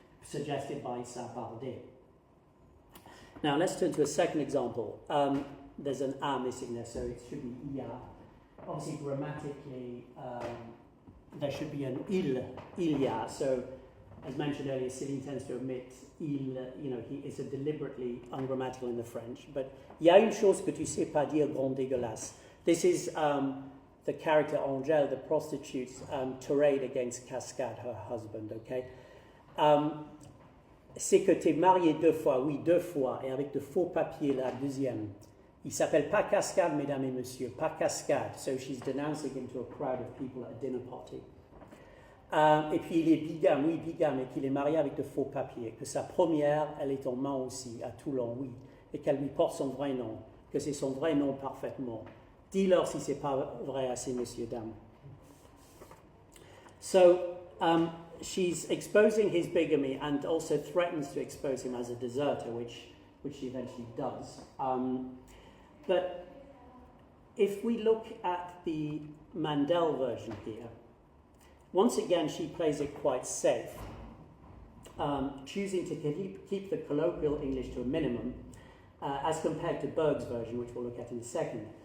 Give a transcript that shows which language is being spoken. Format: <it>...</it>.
<en>suggested by Saint-Bardet. Now let's turn to a second example. There's an A missing there, so it should be IA. Obviously, grammatically, there should be an il y a. So, as mentioned earlier, Céline tends to omit il, it's a deliberately ungrammatical in the French.</en> <fr>But il y a une chose que tu sais pas dire, grande dégueulasse.</fr> <en>This is the character Angèle, the prostitute's tirade against Cascade, her husband, okay?</en> <fr>C'est que tu es marié 2 fois, oui, 2 fois, et avec de faux papiers, la deuxième. Il s'appelle pas Cascade, mesdames et messieurs, pas Cascade.</fr> <en>So she's denouncing him to a crowd of people at a dinner party.</en> <fr>Et puis il est bigame, oui, bigame, et qu'il est marié avec de faux papiers. Que sa première, elle est en main aussi, à Toulon, oui. Et qu'elle lui porte son vrai nom. Que c'est son vrai nom parfaitement. Dis-leur si c'est pas vrai à ces messieurs, dames.</fr> <en>So, she's exposing his bigamy and also threatens to expose him as a deserter, which she eventually does. But if we look at the Mandel version here, once again she plays it quite safe, choosing to keep the colloquial English to a minimum, as compared to Berg's version, which we'll look at in a second.</en>